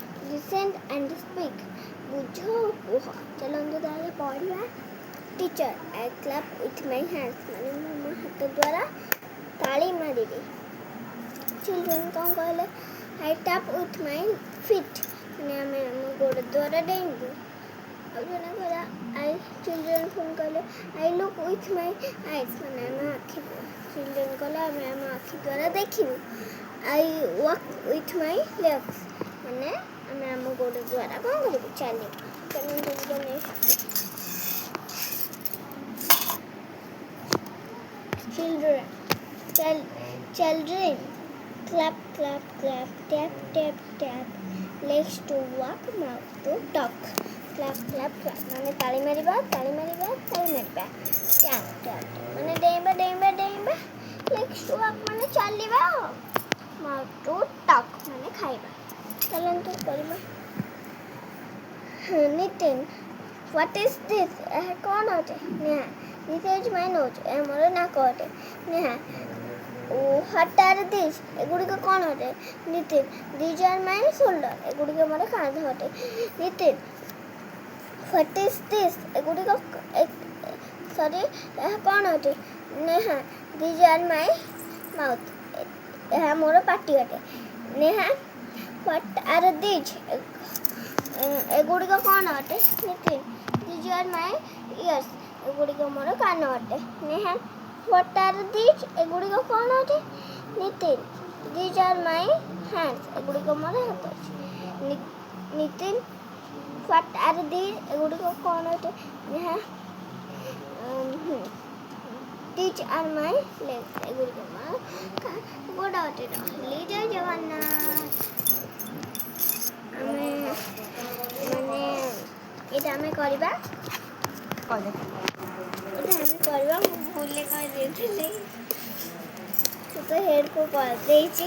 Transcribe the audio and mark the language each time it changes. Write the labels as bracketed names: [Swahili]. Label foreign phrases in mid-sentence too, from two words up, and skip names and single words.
[English] listen and speak. [Odia] ବୁଝ କୁହ। ଚାଲନ୍ତୁ ତାହେଲେ ପଢ଼ିବା। [English] Teacher, I clap with my hands. [Odia] ମାନେ ମୁଁ ମୋ ହାତ ଦ୍ୱାରା ତାଳି ମାରିବି। Children କ'ଣ କହିଲେ? [English] I tap with my feet. [Odia] ମାନେ ଆମେ ଆମ ଗୋଡ଼ ଦ୍ୱାରା ଡେଇଁବୁ। ଆଉ ଜଣେ କହିଲା children ପୁଣି କହିଲେ [English] I look with my eyes. [Odia] ମାନେ ଆମ ଆଖି children କହିଲେ ଆମେ ଆମ ଆଖି ଦ୍ୱାରା ଦେଖିବୁ। [English] I walk with my legs. [Odia] ମାନେ ଆମେ ଆମ ଗୋଡ଼ ଦ୍ୱାରା କ'ଣ କରିବୁ? ଚାଲିବୁ। [English] Children, clap, clap, clap, tap, tap, tap. Legs to walk, mouth to talk. Clap, clap, clap. [Odia] ମାନେ ତାଳି ମାରିବା, ତାଳି ମାରିବା, ତାଳି ମାରିବା. [English] Tap, tap, [Odia] ମାନେ ଡେଇଁବା, ଡେଇଁବା, ଡେଇଁବା. [English] Legs to walk [Odia] ମାନେ ଚାଲିବା. [English] Mouth to talk [Odia] ମାନେ ଖାଇବା। ଚାଲନ୍ତୁ କରିବା। [English] Nitin, what is this? [Odia] ଏହା କ'ଣ ଅଟେ? ନେହା, [English] this is my nose. [Odia] ଏହା ମୋର ନାକ ଅଟେ। ନେହା, [English] what are these? [Odia] ଏଗୁଡ଼ିକ କ'ଣ ଅଟେ? ନିତିନ, [English] these are my shoulder. [Odia] ଏଗୁଡ଼ିକ ମୋର କାନ୍ଧ ଅଟେ। ନିତିନ, [English] what is this? [Odia] ଏଗୁଡ଼ିକ ଏହା କ'ଣ ଅଟେ? ନେହା, [English] these are my mouth. [Odia] ଏହା ମୋର ପାଟି ଅଟେ। ନେହା, [English] what are these? [Odia] ଏଗୁଡ଼ିକ କ'ଣ ଅଟେ? ନିତିନ, [English] these are my ears. [Odia] ଏଗୁଡ଼ିକ ମୋର କାନ ଅଟେ। ନେହା, [English] what are these? [Odia] ଏଗୁଡ଼ିକ କ'ଣ ଅଟେ? ନିତିନ, [English] these are my hands. [Odia] ଏଗୁଡ଼ିକ ମୋର ହାତ ଅଛି। ନିତିନ, [English] what are these? [Odia] ଏଗୁଡ଼ିକ କ'ଣ ଅଟେ? ନେହା, [English] these are my legs. [Odia] ଏଗୁଡ଼ିକ ମୋର ଗୋଡ଼ ଅଟେ। ରହିଲି, ଜୟ ଜଗନ୍ନାଥ। ଆମେ ଏଇଟା ଆମେ କରିବା। ମୁଁ ଭୁଲରେ କହିଦେଇଥିଲି। ତୁ ତ ହେଡ଼୍କୁ କରିଦେଇଛି।